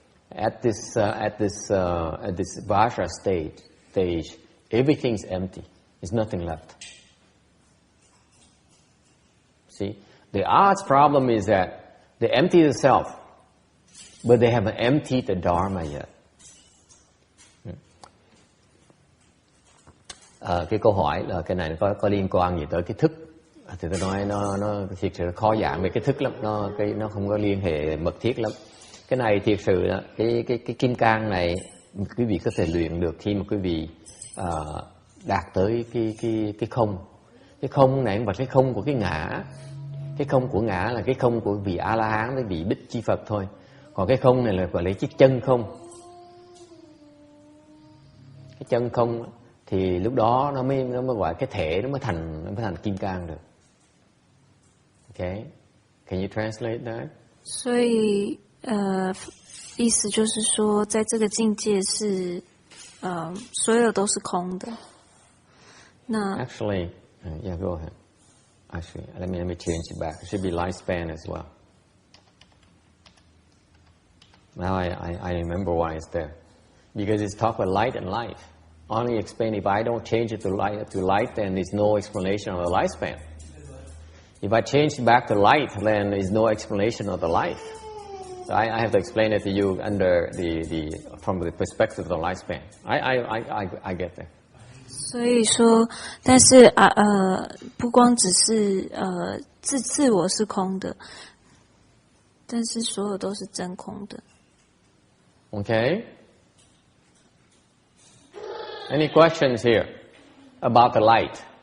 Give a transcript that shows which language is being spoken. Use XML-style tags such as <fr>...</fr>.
<en>At this Vajra stage, everything is empty. There's nothing left. See, the arhat's problem is that they empty the self, but they haven't emptied the Dharma yet.</en> <vi>Cái câu hỏi là cái này có liên quan gì tới cái thức? Thì tôi nói nó thiệt sự khó giảng về cái thức lắm, nó không có liên hệ mật thiết lắm. Cái này thiệt sự là cái kim cang này quý vị có thể luyện được khi mà quý vị đạt tới cái không. Cái không này không phải cái không của cái ngã. Cái không của ngã là cái không của vị A La Hán với vị Bích Chi Phật thôi. Còn cái không này là gọi là chiếc chân không. Cái chân không thì lúc đó nó mới gọi cái thể nó mới thành kim cang được.</vi> <en>Okay, can you translate that?</en> <zh>所以意思就是说，在这个境界是所有都是空的。那</zh> <en>Actually, yeah, go ahead. Actually, let me change it back. It should be lifespan as well. Now I remember why it's there. Because it's talk about light and life. Only explain if I don't change it to light, then there's no explanation of the lifespan. If I change it back to light, then there's no explanation of the life. So I have to explain it to you under from the perspective of the lifespan. I get that.</en> <zh>所以说，但是不光只是自我是空的，但是所有都是真空的。</zh> <en>Okay. Any questions here about the light?</en>